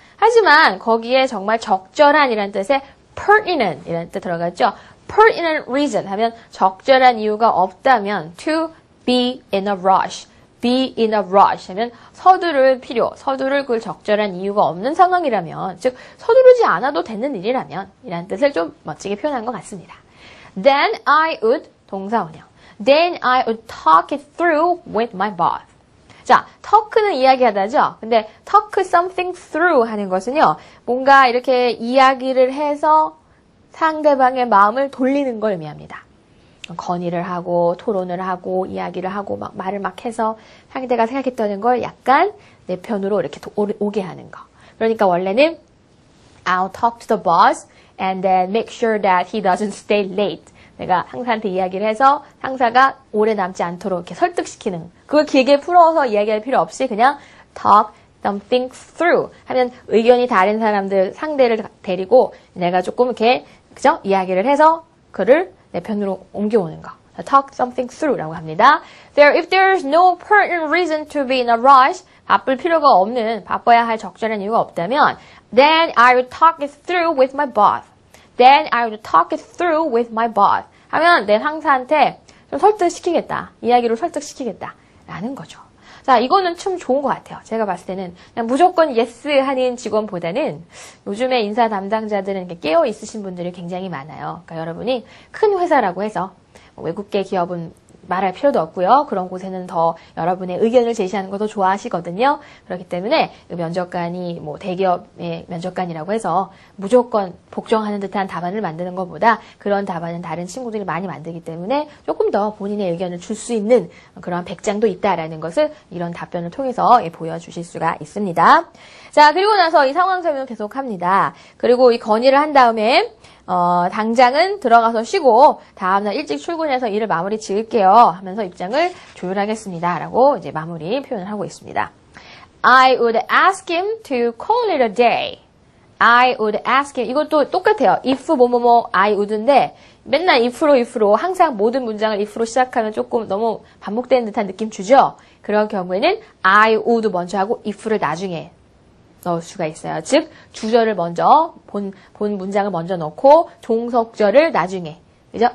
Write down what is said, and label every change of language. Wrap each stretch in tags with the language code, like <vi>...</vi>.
<ko>하지만 거기에 정말 적절한 이라는 뜻의 pertinent 이라는 뜻 들어갔죠.</ko> <en>pertinent reason</en> <ko>하면 적절한 이유가 없다면</ko> <en>to be in a rush. be in a rush</en> <ko>하면 서두를 그 적절한 이유가 없는 상황이라면, 즉 서두르지 않아도 되는 일이라면 이라는 뜻을 좀 멋지게 표현한 것 같습니다.</ko> <en>Then I would 동사원형. Then I would talk it through with my boss.</en> <ko>자, talk는 이야기하다죠. 근데</ko> <en>talk something through</en> <ko>하는 것은요, 뭔가 이렇게 이야기를 해서 상대방의 마음을 돌리는 걸 의미합니다. 건의를 하고 토론을 하고 이야기를 하고 막 말을 막 해서 상대가 생각했던 걸 약간 내 편으로 이렇게 오게 하는 거.</ko> <en>그러니까 원래는 I'll talk to the boss and then make sure that he doesn't stay late.</en> <ko>내가 상사한테 이야기를 해서 상사가 오래 남지 않도록 이렇게 설득시키는, 그걸 길게 풀어서 이야기할 필요 없이 그냥</ko> <en>talk something through</en> <ko>하면 의견이 다른 사람들 상대를 데리고 내가 조금 이렇게 그죠? 이야기를 해서 그를 내 편으로 옮겨오는 거. talk something through라고 합니다.</ko> <en>If there's no pertinent reason to be in a rush,</en> <ko>바빠야 할 적절한 이유가 없다면,</ko> <en>then I would talk it through with my boss. Then I would talk it through with my boss.</en> <ko>하면 내 상사한테 좀 설득시키겠다. 이야기로 설득시키겠다. 라는 거죠. 자, 이거는 참 좋은 것 같아요. 제가 봤을 때는 그냥 무조건 yes 하는 직원보다는 요즘에 인사 담당자들은 이렇게 깨어 있으신 분들이 굉장히 많아요. 그러니까 여러분이 큰 회사라고 해서 외국계 기업은 말할 필요도 없고요. 그런 곳에는 더 여러분의 의견을 제시하는 것도 좋아하시거든요. 그렇기 때문에 면접관이 뭐 대기업의 면접관이라고 해서 무조건 복종하는 듯한 답안을 만드는 것보다 그런 답안은 다른 친구들이 많이 만들기 때문에 조금 더 본인의 의견을 줄 수 있는 그런 백장도 있다라는 것을 이런 답변을 통해서 보여주실 수가 있습니다. 자, 그리고 나서 이 상황 설명을 계속합니다. 그리고 이 건의를 한 다음에 당장은 들어가서 쉬고 다음날 일찍 출근해서 일을 마무리 지을게요 하면서 입장을 조율하겠습니다 라고 이제 마무리 표현을 하고 있습니다.</ko> <en>I would ask him to call it a day. I would ask him.</en> <ko>이것도 똑같아요. if 뭐뭐뭐</ko> <en>I would</en> <ko>인데 맨날 if로 항상 모든 문장을 if로 시작하면 조금 너무 반복되는 듯한 느낌 주죠. 그런 경우에는</ko> <en>I would</en> <ko>먼저 하고 if를 나중에 넣을 수가 있어요. 즉 주절을 먼저 본 문장을 먼저 넣고 종속절을 나중에, 그죠?</ko>